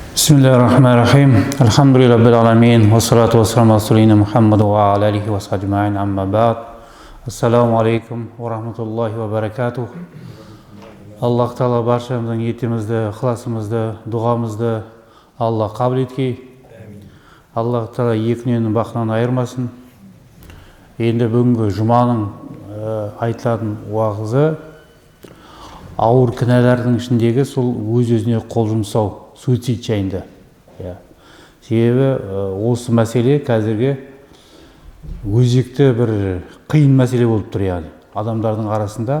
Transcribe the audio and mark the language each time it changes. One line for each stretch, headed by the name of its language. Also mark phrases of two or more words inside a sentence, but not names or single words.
Arabic: بسم الله الرحمن الرحيم. الحمد لله رب العالمين. والصلاة والسلام على رسولنا محمد وعلى آله وصحبه أجمعين. أما بعد. السلام عليكم ورحمة الله وبركاته.
Uzbek: Alloh taolo barchamizning niyatimizni, ixlosimizni, duomizni Alloh qabul etki.
Kazakh: Alloh taolo екі дүниенің бақытынан айырмасын. Енді бүгінгі жұманың айтылатын уағызы ауыр кінәлардың ішіндегі сол өз-өзіне қол жұмсау, суицид жайында. Себебі осы мәселе қазіргі өзекті бір қиын мәселе болып тұр, яғни адамдардың арасында.